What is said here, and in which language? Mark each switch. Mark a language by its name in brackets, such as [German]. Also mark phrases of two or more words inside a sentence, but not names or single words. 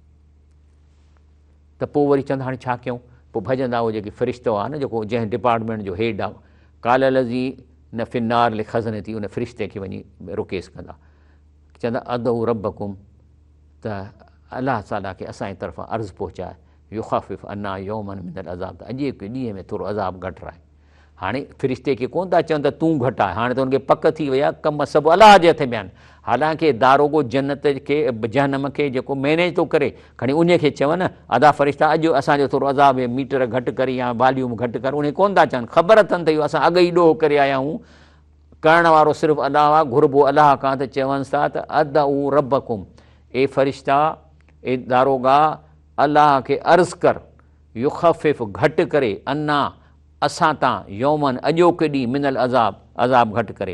[Sindhi] त पोइ वरी चवंदा हाणे छा कयूं, पोइ भॼंदा उहो जेके फ़रिश्तो आहे न, जेको जंहिं डिपार्टमेंट जो हेड आहे, [Arabic] قال الذين في النار لخزنة [Sindhi] थी, उन फ़रिश्ते खे वञी रुकेस कंदा, चवंदा [Arabic] ادعوا ربكم, [Sindhi] त अलाह ताला खे असांजी तरफ़ां अर्ज़ु पहुचाए, [Arabic] يخفف عنا يوما من العذاب, [Sindhi] त अॼु हिकु ॾींहं में थोरो अज़ाब घटि रहे। हाणे फ़रिश्ते खे कोन था चवनि त तूं घटि आहे, हाणे त हुनखे पक थी वई आहे, कम सभु अलाह जे हथ में आहिनि। हालांकि दारोगो जन्नत खे जहन्नम खे जेको मैनेज थो करे, खणी उन खे चवनि अदा फ़रिश्ता अॼु असांजो थोरो अज़ाब मीटर घटि कर या वॉल्यूम घटि कर, उन कोन था चवनि, ख़बर अथनि त इहो असां अॻु ई ॾोह करे आया आहियूं, करण वारो सिर्फ़ु अलाह आहे, घुरिबो अलाह खां, त चवनि था त [Arabic] ادعوا ربكم, [Sindhi] ए फ़रिश्ता ए दारोगा अलाह खे अर्ज़ु कर, युख़फ़िफ़ घटि करे, अना असां तां, यौमन अॼोके ॾींहुं, [Arabic] من العذاب [Sindhi] अज़ाब घटि करे।